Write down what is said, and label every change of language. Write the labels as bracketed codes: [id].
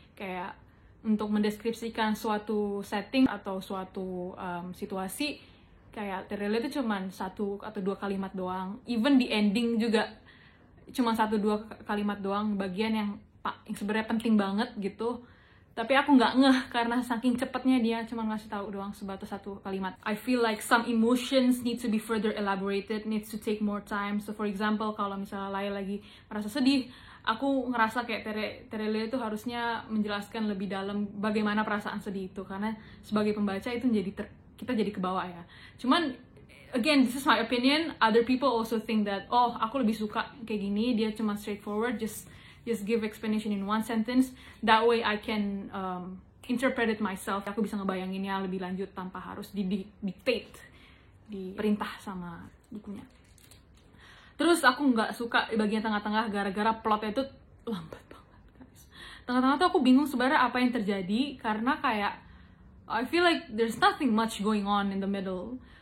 [id] Kayak untuk mendeskripsikan suatu setting atau suatu situasi, kayak Terelia itu cuman 1 atau 2 kalimat doang. Even di ending juga cuma 1-2 kalimat doang, bagian yang sebenarnya penting banget gitu. Tapi aku nggak ngeh karena saking cepetnya dia cuma ngasih tahu doang sebatas 1 kalimat. [en] I feel like some emotions need to be further elaborated, needs to take more time. [id] So for example, kalau misalnya Lail lagi merasa sedih, aku ngerasa kayak Terelia itu harusnya menjelaskan lebih dalam bagaimana perasaan sedih itu, karena sebagai pembaca itu kita jadi kebawa ya. [en] Cuman again, this is my opinion. Other people also think that [id] aku lebih suka kayak gini, dia cuma [en] straightforward, just give explanation in 1 sentence. That way I can interpret it myself. [id] Aku bisa ngebayanginnya lebih lanjut tanpa harus dictate, diperintah sama bukunya. Terus aku nggak suka di bagian tengah-tengah gara-gara plotnya itu lambat banget guys. Tengah-tengah tuh aku bingung sebenarnya apa yang terjadi, karena kayak [en] I feel like there's nothing much going on in the middle.